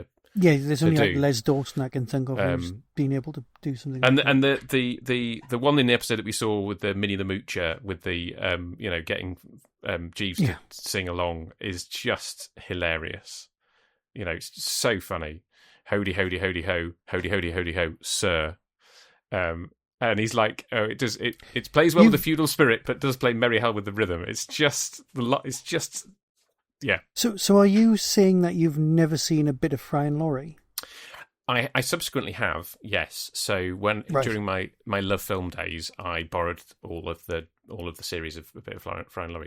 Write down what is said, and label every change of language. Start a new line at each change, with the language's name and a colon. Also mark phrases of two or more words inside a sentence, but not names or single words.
English: Yeah, there's only like Les Dawson I can think of who's being able to do something. And the one in the episode that we saw with the Minnie the Moocher with the getting Jeeves to sing along is just hilarious. It's so funny. Hody hody hody ho, hody hody hody ho, sir. And he's like, oh, it plays well with the feudal spirit, but does play merry hell with the rhythm. It's just yeah. So are you saying that you've never seen a bit of Fry and Laurie? I subsequently have, yes. So during my Love Film days, I borrowed all of the series of a bit of Fry and Laurie.